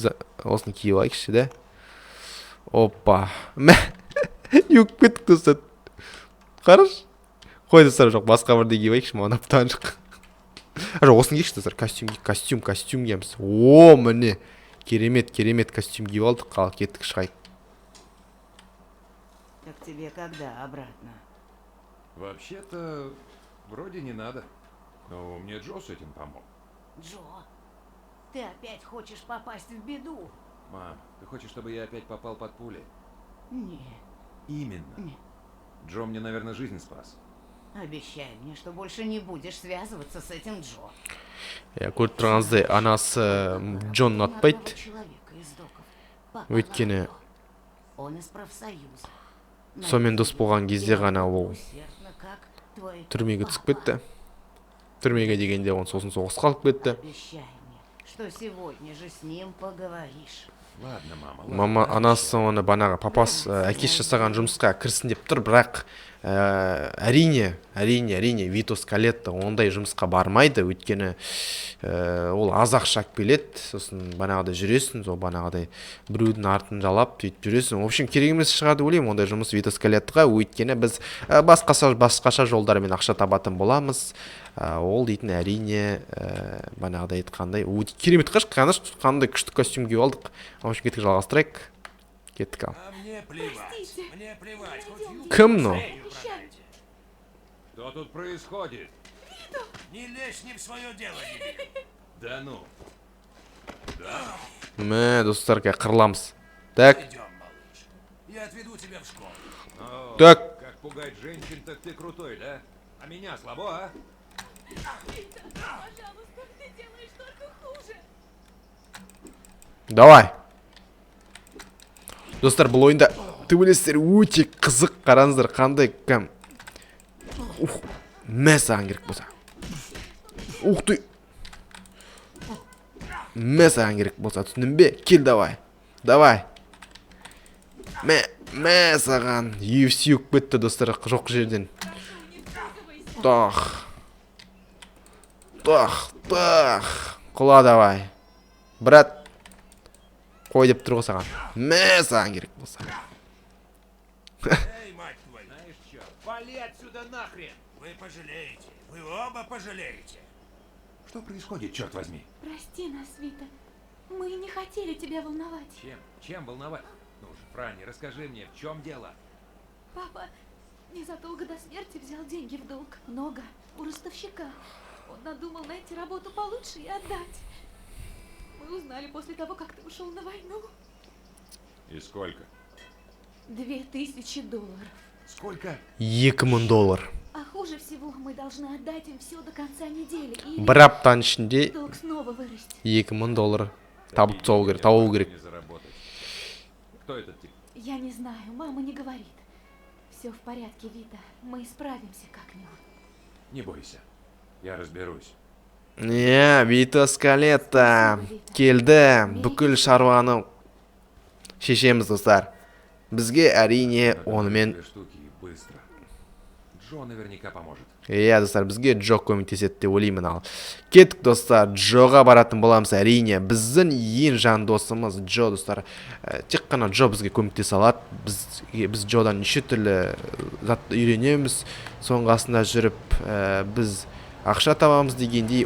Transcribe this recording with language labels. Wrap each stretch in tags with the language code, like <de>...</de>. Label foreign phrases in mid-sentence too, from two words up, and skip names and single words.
<kk>Ескі осын киіп алайықшы, да? Опа. Мә. Юк кеттік достар. Қараш. Қой достар, жоқ басқа бірде киіп алайықшы, маған аптан жоқ. Жоқ, осыны киікші достар, костюм киеміз. О, міне. Керемет костюм киіп алдық, қал кеттік шығайық.</kk> <ru>Так тебе когда обратно? Вообще-то, вроде не надо. Но мне Джо с этим помог. Джо, ты опять хочешь попасть в беду? Мам, ты хочешь, чтобы я опять попал под пули? Нет. Именно. Нет. Джо мне, наверное, жизнь спас. Обещай мне, что больше не будешь связываться с этим Джо.</ru> <kk>Көріп тұрғаныңыздай, анасы Джон ұнатпайды.</kk> <ru>Человека из доков. Папа</ru> <kk>Өйткені</kk> <ru>Гордон. Он из профсоюза.</ru> <kk>сонымен дос болған кезде ғана ол</kk> <ru>Усердно, как твой</ru> <kk>түрмеге</kk> <ru>папа.</ru> <kk>түсіп кетті. Түрмеге дегенде оны сосын соғысқа алып кетті.</kk> <ru>Обещай мне, что сегодня же с ним поговоришь. Ладно, мама, ладно. Мама,</ru> <kk>анасы оны банағы папасы әкесі жасаған жұмысқа кірсін деп тұр, бірақ әрине Вито Скалетто ондай жұмысқа бармайды, өйткені ол аз ақша келеді, сосын банағыдай жүресің, сол банағыдай біреудің артын жалап сөйтіп жүресің.</kk> <ru>В общем,</ru> <kk>керек емес шығар деп ойлаймын ондай жұмыс Вито Скалеттоға, өйткені біз басқаша жолдармен ақша табатын боламыз. Ол дейтін әрине банағыдай айтқандай, керемет қандай күшті костюм киіп алдық.</kk> <ru>В общем,</ru> <kk>кеттік жалғастырайық. Кеттік ал.</kk> <ru>А мне плевать. Мне плевать. Хоть юбку</ru> <kk>Кім но?</kk> <ru>шею продайте. Что тут происходит? Не лезь не в свое дело, дебил. Да ну.</ru> <kk>Мә, достар, қырыламыз.</kk> <ru>Так, Идем, малыш. Я отведу тебя в школу. О, Так. Как пугать женщин, так ты крутой, да? А меня слабо, а? Пожалуйста, ты делаешь только хуже. давай.</ru> <kk>Достар, бұл ойында төбелестер өте қызық. Қараңыздар, қандай кәм. Мә саған керек болса.</kk> <ru>Ух ты.</ru> <kk>Мә саған керек болса, түсіндің бе? Кел, давай. Мә саған. UFC өк бетті, достар, жоқ жерден. Тах. Құла, давай. Брат. Қой деп тұрғы саған. Мә саған керек болса.</kk> <ru>Эй, мать твою. Знаешь что? Вали отсюда нахрен. Вы пожалеете. Вы оба пожалеете. Что происходит, черт возьми? Прости нас, Вита. Мы не хотели тебя волновать. Чем волновать? Ну же, Франни, расскажи мне, в чем дело? Папа незадолго до смерти взял деньги в долг. Много. У ростовщика. Он надумал найти работу получше и отдать. Мы узнали после того, как ты ушел на войну. И сколько? $2000. Сколько? $2000. А хуже всего, мы должны отдать им все до конца недели. Или</ru> <kk>Бір аптаның ішінде</kk> <ru>долг снова вырастет.</ru> <kk>$2000 табу керек.</kk> <ru>Не заработать. Кто этот тип? Я не знаю, мама не говорит. Все в порядке, Вита. Мы справимся как-нибудь. Не бойся, я разберусь.</ru> <kk>Вито Скалетто келді. Бүкіл шаруаны шешеміз, достар. Бізге әрине онымен... Две штуки и быстро. Джо наверняка поможет. Достар, бізге Джо көмектеседі деп ойлаймын ал. Кеттік, достар, Джоға баратын боламыз әрине. Біздің ең жан досымыз Джо, достар. Тек қана Джо бізге көмектесе алады. Біз Джодан неше түрлі затты үйренеміз. Соңғасында жүріп, біз ақша табамыз дегендей.</kk>